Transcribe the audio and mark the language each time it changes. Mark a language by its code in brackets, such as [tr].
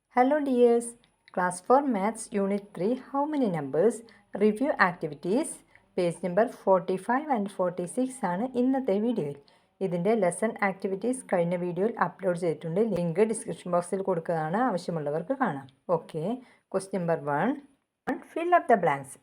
[en] Hello dears, class 4 maths unit 3, how many numbers? Review activities, page number 45 and 46 [ml] ആണ് ഇന്നത്തെ വീഡിയോയിൽ. ഇതിൻ്റെ lesson activities കഴിഞ്ഞ വീഡിയോയിൽ അപ്ലോഡ് ചെയ്തിട്ടുണ്ട്. ലിങ്ക് ഡിസ്ക്രിപ്ഷൻ ബോക്സിൽ കൊടുക്കുന്നതാണ്, ആവശ്യമുള്ളവർക്ക് കാണാം. Okay, question number 1, [en] fill up the blanks.